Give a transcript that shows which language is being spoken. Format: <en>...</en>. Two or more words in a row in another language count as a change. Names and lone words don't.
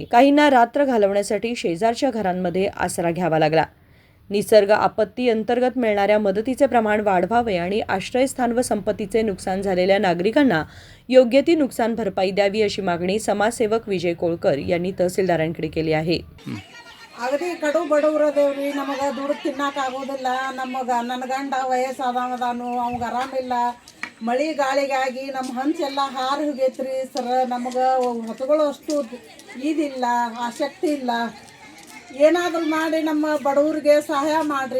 <mr>काहींना रात्र घालवण्यासाठी शेजारच्या घरांमध्ये आसरा घ्यावा लागला. निसर्ग आपत्ती अंतर्गत मिळणाऱ्या मदतीचे प्रमाण वाढवावे आणि आश्रयस्थान व संपत्तीचे नुकसान झालेल्या नागरिकांना योग्य ती नुकसान भरपाई द्यावी अशी मागणी समाजसेवक विजय कोळकर यांनी तहसीलदारांकडे केली आहे.</mr> <kn>ಅಗದಿ ಕಡು ಬಡವರದೇವ್ರಿ. ನಮಗೆ ದುಡ್ಡು ತಿನ್ನಕ್ಕಾಗೋದಿಲ್ಲ. ನನ್ನ ಗಂಡ ವಯಸ್ಸಾದವದಾನು, ಅವ್ಗೆ ಆರಾಮಿಲ್ಲ. ಮಳೆ ಗಾಳಿಗಾಗಿ ನಮ್ಮ ಹಂಚೆಲ್ಲ ಹಾರಿ ಹೋಗೈತ್ರಿ ಸರ್. ನಮಗೆ ಹೊತ್ತುಗಳು ಅಷ್ಟು ಇದಿಲ್ಲ, ಆಸಕ್ತಿ ಇಲ್ಲ. ಏನಾದರೂ ಮಾಡಿ ನಮ್ಮ ಬಡವರಿಗೆ ಸಹಾಯ ಮಾಡಿರಿ.</kn>